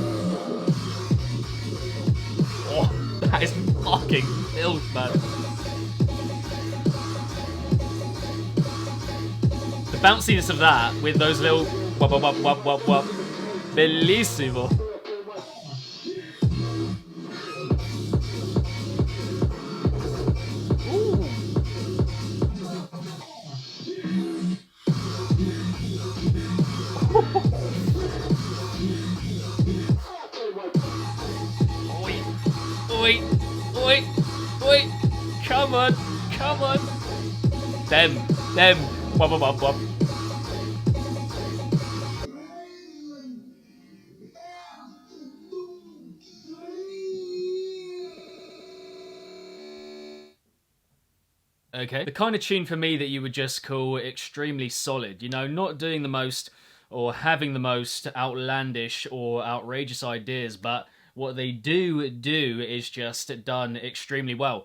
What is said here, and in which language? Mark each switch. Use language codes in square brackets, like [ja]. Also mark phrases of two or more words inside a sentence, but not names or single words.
[en] Oh, that is fucking filth, man. The bounciness of that with those little wub wub wub wub wub wub. Bellissimo. Ooh. Oi, oi, oi, come on, come on. Them, wub wub wub wub. Okay, the kind of tune for me that you would just call extremely solid, you know, not doing the most or having the most outlandish or outrageous ideas, but what they do is just done extremely well.